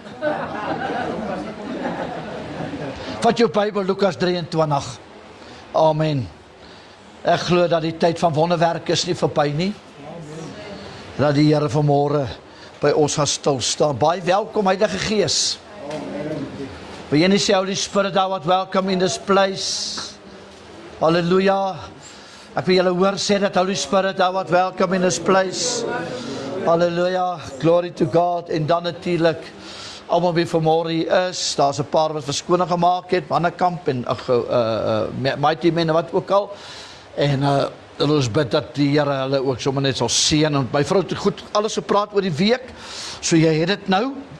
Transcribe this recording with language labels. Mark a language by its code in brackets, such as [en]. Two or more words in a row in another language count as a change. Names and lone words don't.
[af] Vat jou Bybel, Lukas 23. Amen. Ek glo dat die tyd van wonderwerke is nie verby nie. Dat die Here vanmôre by ons gaan stil staan. Baie welkom, Heilige Gees. Wil jy nie sê, [en] Holy Spirit, thou art welcome in this place. [af] Halleluja. Ek wil julle hoor sê dat [en] Holy Spirit, thou art welcome in this place. Halleluja. Glory to God. [af] En dan natuurlik, almal wie vanmôre hier is, daar's 'n paar wat verskoning gemaak het, Mannekamp en Mighty Men en wat ook al. En ons bid dat die Here hulle ook sommer net sal seën. En my vrou het goed alles gepraat oor die week. So jy het dit nou.